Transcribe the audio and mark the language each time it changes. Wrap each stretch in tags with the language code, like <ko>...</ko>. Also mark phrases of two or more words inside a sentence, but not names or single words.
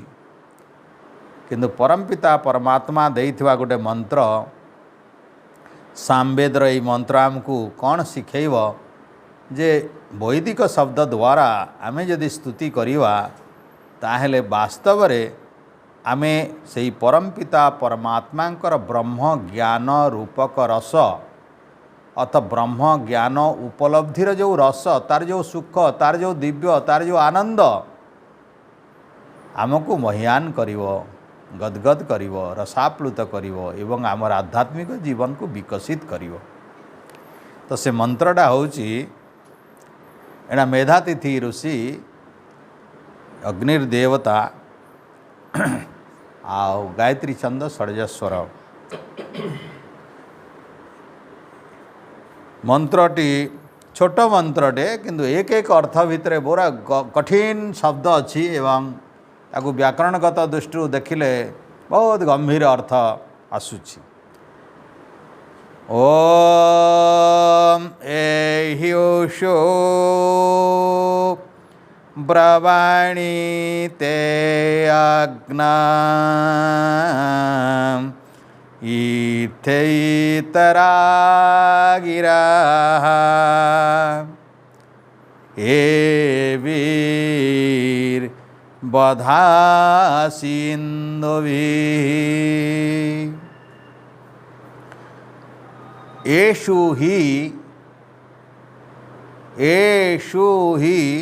<or>କିନ୍ତୁ ପରମପିତା ପରମାତ୍ମା ଦେଇଥିବା ଗୋଟେ ମନ୍ତ୍ର ସାମବେଦର ଯେ ମନ୍ତ୍ର ଆମକୁ କୌଣସି ଶିଖେଇବ ଯେ ବୈଦିକ ଶବ୍ଦ ଦ୍ୱାରା ଆମେ ଯଦି ସ୍ତୁତି କରିବା ତାହେଲେ ବାସ୍ତବ ରେ ଆମେ ସେହି ପରମପିତା ପରମାତ୍ମାଙ୍କର ବ୍ରହ୍ମ ଜ୍ଞାନ ରୂପକ ରସ ଅଥ ବ୍ରହ୍ମ ଜ୍ଞାନ ଉପଲବ୍ଧିର ଯୋ ରସ ତାର ଯୋ ସୁଖ ତାର ଯୋ ଦିବ୍ୟ ତାର ଯୋ ଆନନ୍ଦ ଆମକୁ ମହିୟାନ କରିବ, ଗଦଗଦ କରିବ, ରସାପ୍ଳୁତ କରିବ ଏବଂ ଆମର ଆଧ୍ୟାତ୍ମିକ ଜୀବନକୁ ବିକଶିତ କରିବ। ତ ସେ ମନ୍ତ୍ରଟା ହେଉଛି ଏନା ମେଧାତିଥି ଋଷି ଅଗ୍ନିର୍ଦେବତା ଆ ଗାୟତ୍ରୀ ଛନ୍ଦ ଷଡ଼୍ଜସ୍ୱର ମନ୍ତ୍ରଟି ଛୋଟ ମନ୍ତ୍ରଟେ କିନ୍ତୁ ଏକ ଏକ ଅର୍ଥ ଭିତର ପୂରା କଠିନ ଶବ୍ଦ ଅଛି ଏବଂ ତାକୁ ବ୍ୟାକରଣଗତ ଦୃଷ୍ଟି ଦେଖିଲେ ବହୁତ ଗମ୍ଭୀର ଅର୍ଥ ଆସୁଛି।</or> <sa>ओम एह्युषो ब्रवाणी ते अग्ना इथैतरा गिरा ए वीर बधा सिंधुभिः एषु हि</sa>